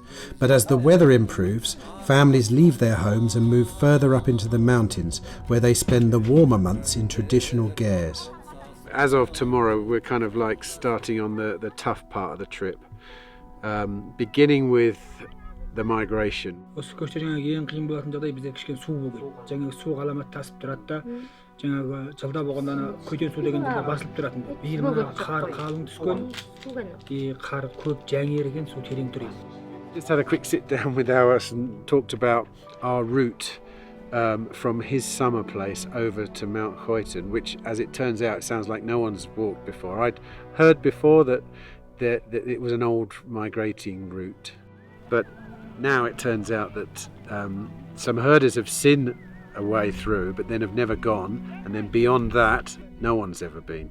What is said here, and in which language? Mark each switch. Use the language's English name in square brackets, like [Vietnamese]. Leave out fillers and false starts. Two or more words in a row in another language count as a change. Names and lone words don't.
[English] But as the weather improves, families leave their homes and move further up into the mountains where they spend the warmer months in traditional gers. As of tomorrow, we're kind of like starting on the tough part of the trip, beginning with the migration. [Kazakh] жаңағы жылда болғанда ана Khuiten су деген жерде басылып тұратын. Биыл мына қар қалың түскен. Қар көп жаңерген, су терең тұр еді. [English] Just had a quick sit down with Awas and talked about our route from his summer place over to Mount Hoyton, which, as it turns out, sounds like no one's walked before. I'd heard before that it was an old migrating route, but now it turns out that some herders have seen a way through, but then have never gone, and then beyond that, no one's ever been.